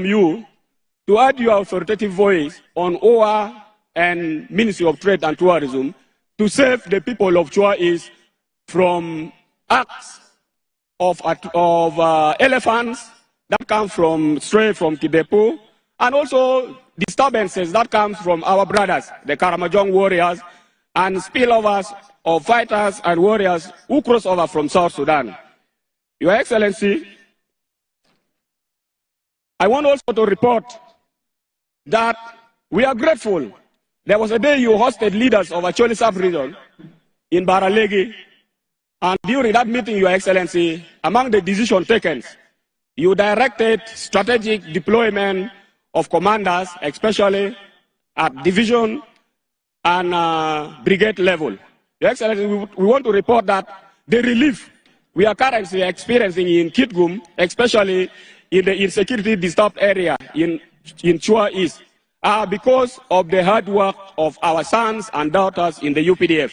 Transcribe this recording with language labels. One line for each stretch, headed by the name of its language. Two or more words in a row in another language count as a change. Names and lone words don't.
English: you to add your authoritative voice on OA and Ministry of Trade and Tourism to save the people of Chua East from acts of elephants that come from straight from Kidepo, and also disturbances that come from our brothers, the Karamojong warriors, and spillovers of fighters and warriors who cross over from South Sudan. Your Excellency, I want also to report that we are grateful. There was a day you hosted leaders of Acholi sub-region in Baralegi, and during that meeting, Your Excellency, among the decisions taken, you directed strategic deployment of commanders, especially at division and brigade level. Your Excellency, we want to report that the relief we are currently experiencing in Kitgum, especially in the insecurity disturbed area in Chua East, are because of the hard work of our sons and daughters in the UPDF.